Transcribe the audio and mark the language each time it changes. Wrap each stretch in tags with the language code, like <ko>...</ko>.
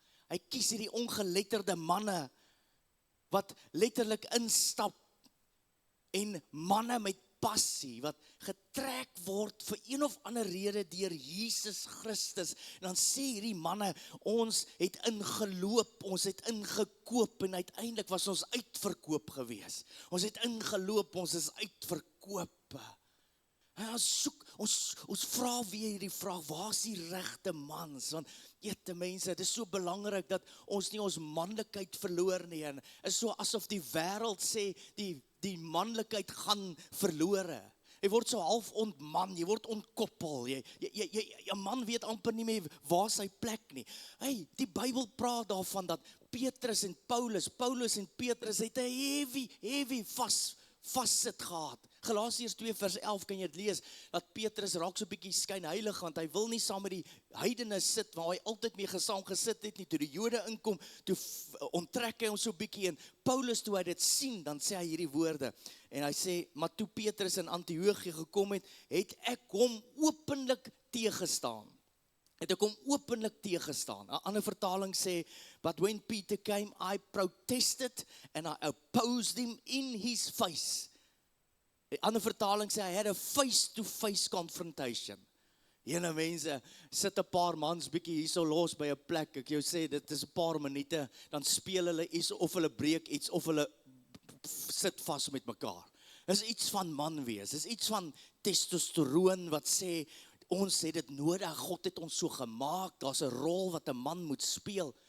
<af>Hy kies hierdie ongeletterde manne, wat letterlik instap, en manne met passie, wat getrek word vir een of ander rede deur Jesus Christus. En dan sê hierdie manne, ons het ingeloop, ons het ingekoop, en uiteindelik was ons uitverkoop gewees. Ons het ingeloop, ons is uitverkoop. En ons vra weer hierdie vraag, waar is die regte mans? Want mense, dit is so belangrik dat ons nie ons manlikheid verloor nie, en is so asof die wêreld sê, die manlikheid gaan verlore. Jy word so half ontman, jy word ontkoppel, jy man weet amper nie meer waar sy plek nie. Hey, die Bybel praat daarvan dat Petrus en Paulus en Petrus het 'n heavy vassit gehad. Galasiërs 2 vers 11 kan jy dit lees, dat Petrus raak so 'n bietjie skynheilig, want hy wil nie saam met die heidene sit, waar hy altyd mee saam gesit het nie. Toe die Jode inkom, toe onttrek hy hom so 'n bietjie, en Paulus, toe hy dit sien, dan sê hy hierdie woorde, en hy sê, maar toe Petrus in Antiochië gekom het ek hom openlik teëgestaan. Het ek hom openlik teëgestaan. 'n Ander vertaling sê,</af> <en>but when Peter came, I protested and I opposed him in his face.</en> <af>'n Ander vertaling sê,</af> <en>I had a face-to-face confrontation.</en> <af>Jene mense, sit 'n paar mans bietjie hierso los by 'n plek, ek jou sê, dit is 'n paar minute, dan speel hulle iets, of hulle breek iets, of hulle sit vas met mekaar. Dis iets van man wees, dis iets van testosteroon wat sê, ons het dit nodig, God het ons so gemaak, daar's 'n rol wat 'n man moet speel.</af>